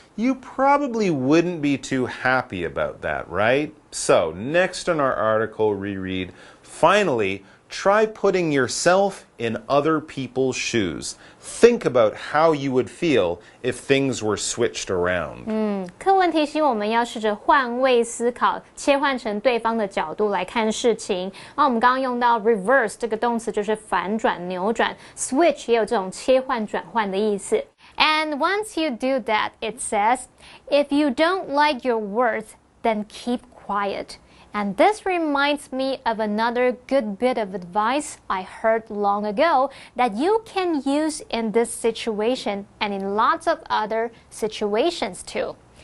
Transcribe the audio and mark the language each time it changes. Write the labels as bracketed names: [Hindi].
[English] You probably wouldn't be too happy about that, right? So, next in our article, reread, finally, try putting yourself in other people's shoes. Think about how you would feel if things were switched around. [Chinese] 课文提醒我们要试着换位思考，切换成对方的角度来看事情。那我们刚刚用到 reverse 这个动词就是反转、扭转 ，switch 也有这种切换、转换的意思。 [English] And once you do that, it says, if you don't like your words, then keep quiet. And this reminds me of another good bit of advice I heard long ago that you can use in this situation and in lots of other situations too.